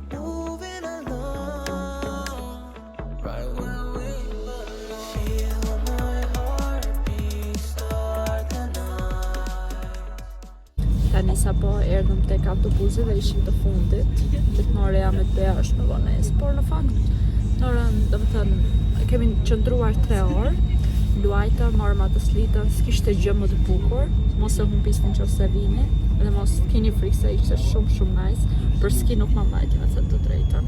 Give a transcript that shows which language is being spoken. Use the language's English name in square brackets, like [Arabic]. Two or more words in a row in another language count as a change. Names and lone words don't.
[English] right where we belong. Feel my heartbeat start the night. [Albanian] Tani sa po erdhëm tek autobusi dhe ishim të fundit. Gjithmonë reja me të beja është në vonesë, por në fakt, do të thënë, kemi qëndruar 3 orë. Luajta, marrëm atë slitën, s'kishte gjë më të bukur, mos e humpisni nëse vini, dhe mos keni frikë se ishte shumë nice, për ski nuk më mbajti me thënë të drejtën.